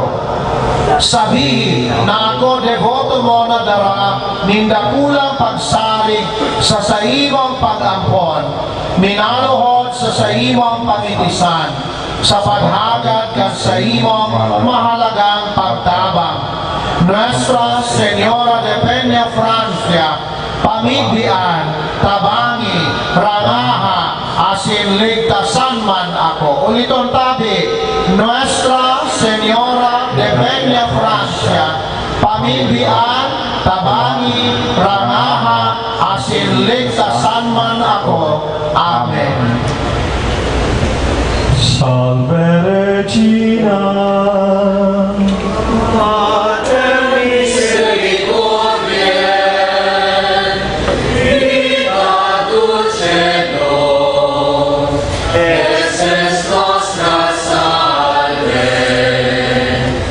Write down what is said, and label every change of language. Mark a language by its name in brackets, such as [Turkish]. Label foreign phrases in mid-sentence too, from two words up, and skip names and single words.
[Bikol] Sabihin na ako devoto mo na dara, nindakulang pagsalig sa saimong pag-ampon, minaluhod sa saimong pangitisan, sa paghagad ka sa imong mahalagang pagtabang. Nuestra Señora de Peña Francia, pamigdian, tabangi, rangaha, asin ligtasan man ako. Uliton tabi, Nuestra Señora de Peña Francia, pamigdian, tabangi, rangaha, asin ligtasan man ako. Amen. [Latin] Salve Regina, Mater Misericordiae, viva dulcedo, esses nostra salve.